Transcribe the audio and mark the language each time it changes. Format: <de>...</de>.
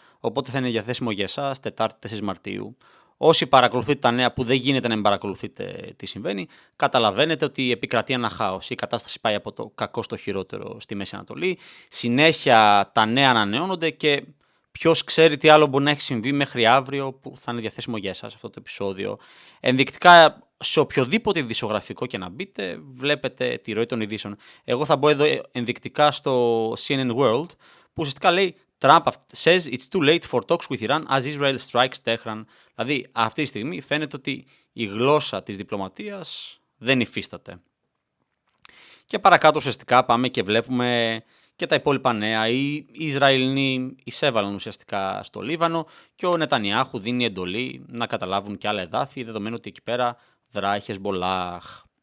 <el>Οπότε θα είναι διαθέσιμο για εσάς Τετάρτη 4 Μαρτίου. Όσοι παρακολουθείτε τα νέα που δεν γίνεται να μην παρακολουθείτε τι συμβαίνει, καταλαβαίνετε ότι επικρατεί ένα χάος. Η κατάσταση πάει από το κακό στο χειρότερο στη Μέση Ανατολή. Συνέχεια τα νέα ανανεώνονται και ποιος ξέρει τι άλλο μπορεί να έχει συμβεί μέχρι αύριο που θα είναι διαθέσιμο για εσάς αυτό το επεισόδιο. Ενδεικτικά σε οποιοδήποτε ειδησιογραφικό και να μπείτε, βλέπετε τη ροή των ειδήσεων. Εγώ θα μπω εδώ ενδεικτικά στο CNN World, που ουσιαστικά λέει</el> <en>Trump says it's too late for talks with Iran as Israel strikes Tehran.</en> <el>Δηλαδή, αυτή τη στιγμή φαίνεται ότι η γλώσσα της διπλωματίας δεν υφίσταται. Και παρακάτω ουσιαστικά πάμε και βλέπουμε και τα υπόλοιπα νέα. Οι Ισραηλοί εισέβαλαν ουσιαστικά στο Λίβανο και ο Νετανιάχου δίνει εντολή να καταλάβουν και άλλα εδάφη, δεδομένου ότι εκεί πέρα δράει Χεσμολάχ.</el>